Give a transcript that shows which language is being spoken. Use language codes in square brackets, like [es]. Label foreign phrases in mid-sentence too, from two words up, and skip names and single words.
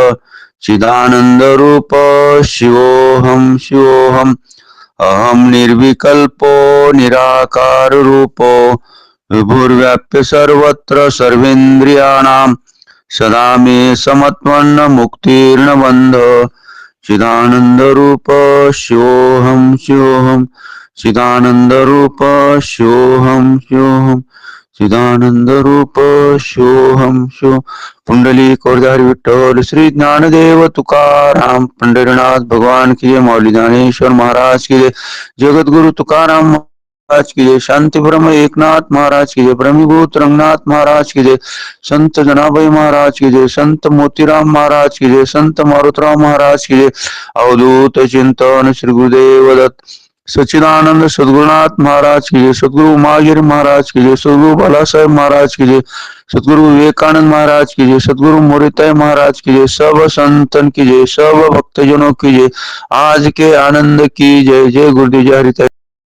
[sa] चिदानन्दरूप शिवोऽहं शिवोऽहम् अहं निर्विकल्पो निराकाररूपो विभुर्व्याप्य सर्वत्र सर्वेन्द्रियाणां सदा मे समत्वन्न मुक्तिर्न बन्ध चिदानन्दरूप शिवोऽहं शिवोऽहं चिदानन्दरूप शिवोऽहं शिवोऽहं चिदानन्दरूप शिवोऽहं शिव. [hi] पुंडलिक हरी विठ्ठल श्री ज्ञानदेव तुकाराम पंढरीनाथ भगवान की जय. मौली ज्ञानेश्वर महाराज की जय. जगद्गुरु तुकाराम महाराज की जय. शांति ब्रह्म एकनाथ महाराज की जय. ब्रह्मभूत रंगनाथ महाराज की जय. संत जनाबाई महाराज की जय. संत मोतीराम महाराज की जय. संत मारुतराव महाराज की जय. अवधूत चिंतन श्री गुरुदेव दत्त सच्चिदानंद सद्गुरुनाथ महाराज की जय, सद्गुरु उमागिरी महाराज की जय, सद्गुरु बालासाहेब महाराज की जय, सद्गुरु विवेकानंद महाराज की जय, सद्गुरु मोरिताई महाराज की जय, सब संतन की जय, सब भक्तजनों की जय, आज के आनंद की जय। जय गुरुदेव, जय हरिताई।